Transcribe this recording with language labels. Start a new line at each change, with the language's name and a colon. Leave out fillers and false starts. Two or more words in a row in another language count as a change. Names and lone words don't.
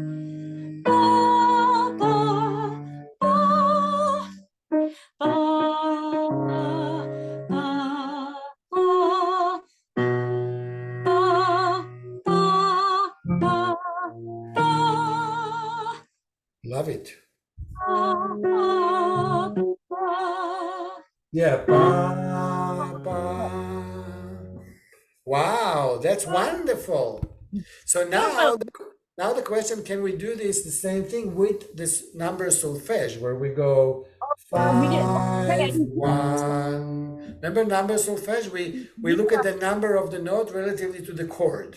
English: Ba, ba, ba. Ba, ba, ba. Ba, ba, ba, ba. Love it. Ba, ba. Yeah. Ba, ba. Wow, that's wonderful. So now the question, can we do this the same thing with this number solfege where we go We did. 5, 1. Remember number solfege? We look at the number of the note relatively to the chord.